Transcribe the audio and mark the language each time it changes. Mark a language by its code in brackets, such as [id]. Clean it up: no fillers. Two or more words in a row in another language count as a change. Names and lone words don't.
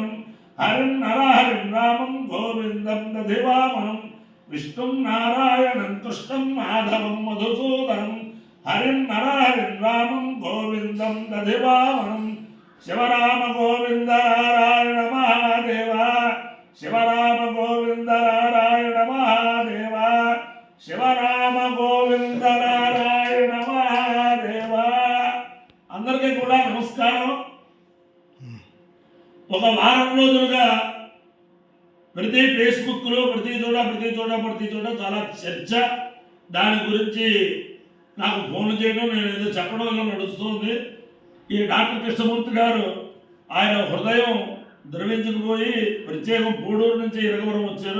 [sa] हरिं नरहरिं रामं गोविन्दं दधिवामनं विष्णुं नारायणं कृष्णं माधवं मधुसूदनं हरिं नरहरिं रामं गोविन्दं दधिवामनं शिवराम गोविन्द नारायण महादेव शिवराम गोविन्द नारायण महादेव शिवराम गोविन्द नारायण महादेव [te] అందరికీ కూడా నమస్కారం ఒక వారం రోజులుగా ప్రతి ఫేస్బుక్లో ప్రతి చోట చాలా చర్చ దాని గురించి నాకు ఫోన్ చేయడం నేను ఏదో చెప్పడం ఇలా నడుస్తుంది ఈ డాక్టర్ కృష్ణమూర్తి గారు ఆయన హృదయం ద్రవించుకుపోయి ప్రత్యేకం పూడూరు నుంచి ఇరగవరం వచ్చారు.